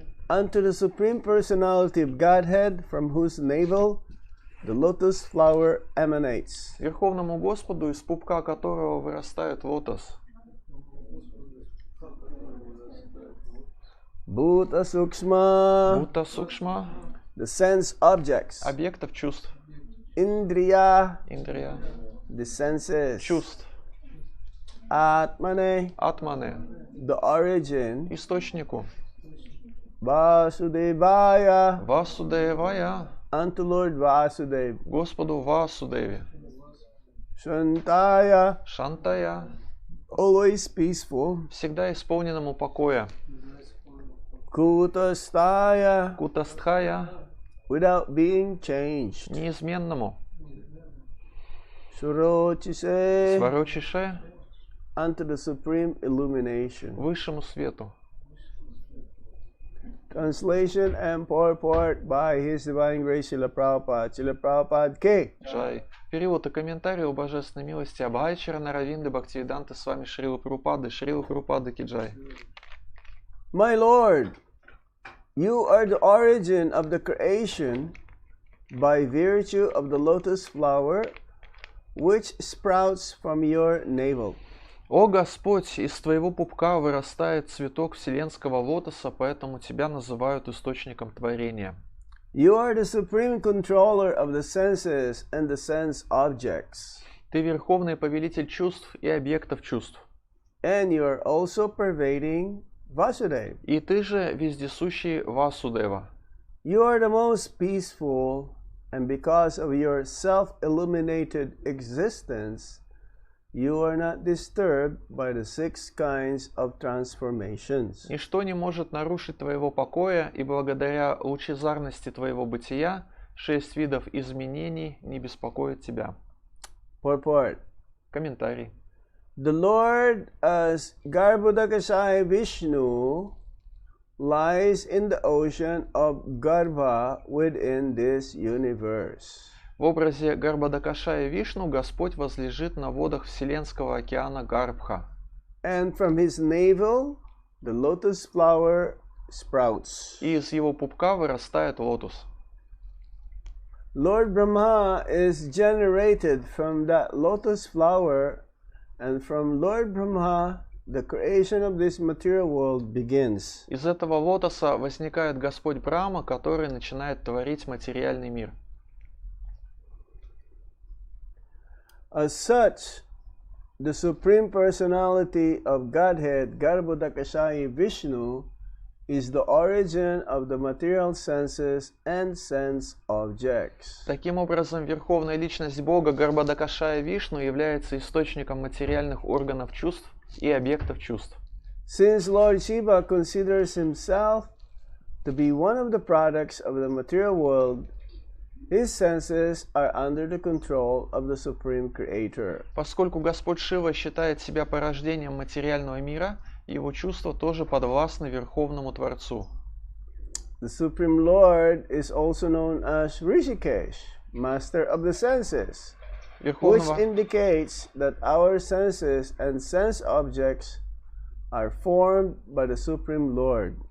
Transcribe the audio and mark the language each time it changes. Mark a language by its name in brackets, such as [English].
[English] Unto the Supreme Personality of Godhead, from whose navel the lotus flower emanates. [Russian] Верховному Господу, из пупка которого вырастает лотос. [Sanskrit] Bhuta Sukshma. Бхута Сукшма. [English] The sense objects. [Russian] Объектов чувств. [Sanskrit] Indriya. Индрия. [English] The senses. [Russian] Чувств. [Sanskrit] Atmane, Атмане, [English] the origin, [Russian] источнику, [Sanskrit] Vasudevaya, Васудевая, [English] unto Lord Vasudeva, [Russian] Господу Васудеве, [Sanskrit] Shantaya, Шантая, [English] always peaceful, [Russian] всегда исполненному покоя, [Sanskrit] Kutastaya, Кутастхая, [English] without being changed, [Russian] неизменному, [Sanskrit] Surochise, Сварочише, [English] unto the supreme illumination. [Russian] высшему свету. [English] Translation and purport by His Divine Grace Srila Prabhupada. Srila Prabhupada K. [Sanskrit] Джай. [Russian] Перевод и комментарий о божественной милости Абхайчара Наравинды Бхактивиданты с вами Шрила Прабхупады Киджай. [English] My Lord, you are the origin of the creation by virtue of the lotus flower which sprouts from your navel. [Russian] О Господь, из твоего пупка вырастает цветок вселенского лотоса, поэтому тебя называют источником творения. [English] You are the supreme controller of the senses and the sense objects. [Russian] Ты верховный повелитель чувств и объектов чувств. [English] And you are also pervading Vasudeva. [Russian] И ты же вездесущий Васудева. [English] You are the most peaceful, and because of your self-illuminated existence, you are not disturbed by the 6 kinds of transformations. [Russian] Ничто не может нарушить твоего покоя, и благодаря лучезарности твоего бытия 6 видов изменений не беспокоят тебя. [English] Purport. [Russian] Комментарий. [English] The Lord as Garbhodakasaya Vishnu lies in the ocean of Garbha within this universe. [Russian] В образе Гарбхадакашая Вишну Господь возлежит на водах Вселенского океана Гарбха. [English] And from his navel the lotus flower sprouts. [Russian] И из его пупка вырастает лотос. [English] Lord Brahma is generated from that lotus flower, and from Lord Brahma the creation of this material world begins. [Russian] Из этого лотоса возникает Господь Брахма, который начинает творить материальный мир. [English] As such, the Supreme Personality of Godhead, Garbhodakashayi Vishnu, is the origin of the material senses and sense objects. [Russian] Таким образом, Верховная Личность Бога Гарбхадакашая Вишну является источником материальных органов чувств и объектов чувств. [English] Since Lord Shiva considers himself to be one of the products of the material world, his senses are under the control of the Supreme Creator. [Russian] Поскольку Господь Шива считает себя порождением материального мира, его чувства тоже подвластны Верховному Творцу. [English] The Supreme Lord is also known as Rishikesh, Master of the Senses, which indicates that our senses and sense objects are formed by the Supreme Lord.